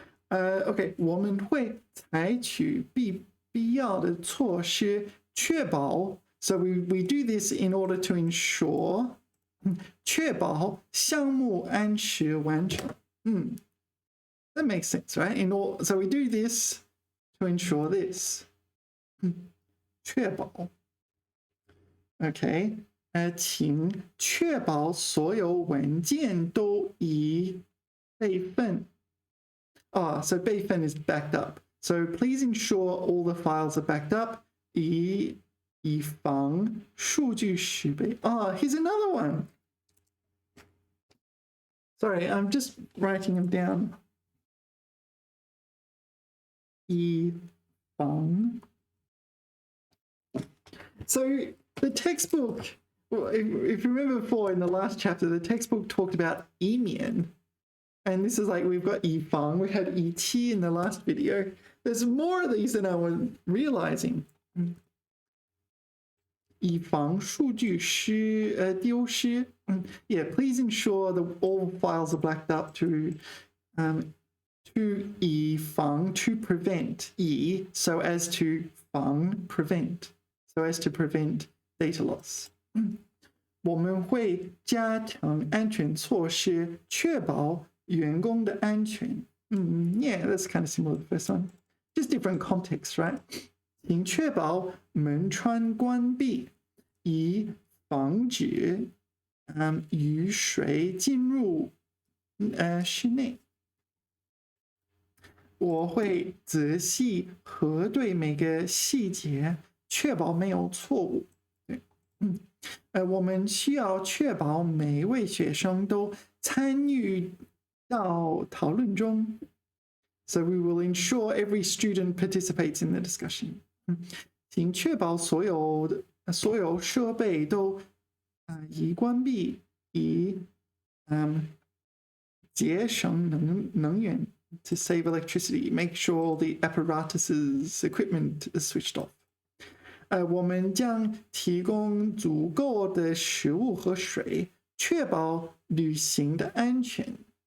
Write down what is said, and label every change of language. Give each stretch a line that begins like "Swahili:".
Chinese: Okay, 我们会采取必要的措施，确保
English: So we do this in order to ensure
Chinese: 确保项目按时完成。
English: That makes sense, right? So we do this to ensure this.
Chinese: 确保 OK 请确保所有文件都已备份。
English: So 备份 is backed up. So please ensure all the files are backed up.
Chinese: 以防数据失备。
English: Here's another one. Sorry, I'm just writing them down.
Chinese: 以防.
English: So the textbook, if you remember before in the last chapter, the textbook talked about 以免. And this is like we've got 以防, we had 以期 in the last video. There's more of these than I was realizing.
Chinese: 以防数据丢失.
English: Yeah, please ensure that all files are backed up to 以防 to prevent 以 so as to 防 prevent so as to prevent data loss.
Chinese: 我们会加强安全措施，确保员工的安全。
English: Yeah, that's kind of similar to the first one. Just different context, right?
Chinese: 请确保门窗关闭，以防止雨水进入室内。我会仔细核对每个细节，确保没有错误。我们需要确保每位学生都参与到讨论中。
English: So we will ensure every student participates in the discussion.
Chinese: 请确保所有设备都已关闭，以节省能源
English: to save electricity. Make sure the apparatuses equipment is switched off.
Chinese: 我们将提供足够的食物和水，确保旅行的安全。